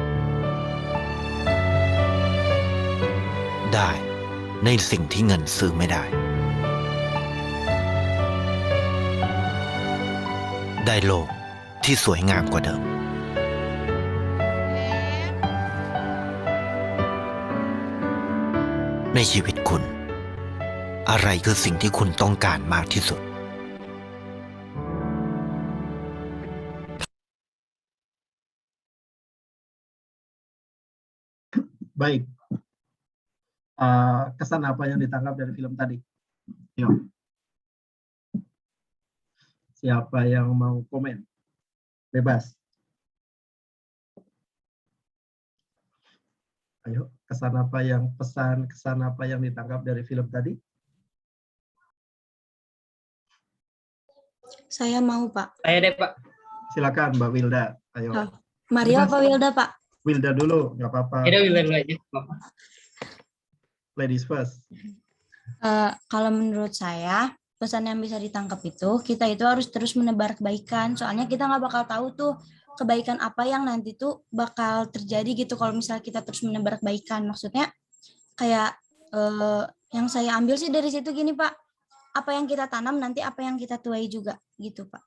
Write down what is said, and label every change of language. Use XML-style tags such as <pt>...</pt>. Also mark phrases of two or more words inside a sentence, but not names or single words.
<th>ได้ในสิ่งที่เงินซื้อไม่ได้ ได้โลกที่สวยงามกว่าเดิม ในชีวิตคุณ อะไรคือสิ่งที่คุณต้องการมากที่สุด</th> <id>Baik. Kesan apa yang ditangkap dari film tadi? Yuk. Siapa yang mau komen? Bebas. Ayo, kesan apa yang ditangkap dari film tadi? Saya mau, Pak. Saya deh, Pak. Silakan, Mbak Wilda. Ayo. Mario apa Wilda, Pak? Wilda dulu, nggak apa-apa. Ada Wilda dulu aja, Bapak.</id> <en>Ladies first.</en> <id>Kalau menurut saya, pesan yang bisa ditangkap itu, kita itu harus terus menebar kebaikan. Soalnya kita nggak bakal tahu tuh kebaikan apa yang nanti tuh bakal terjadi gitu kalau misalnya kita terus menebar kebaikan. Maksudnya kayak Yang saya ambil sih dari situ gini Pak, apa yang kita tanam nanti apa yang kita tuai juga gitu Pak.</id>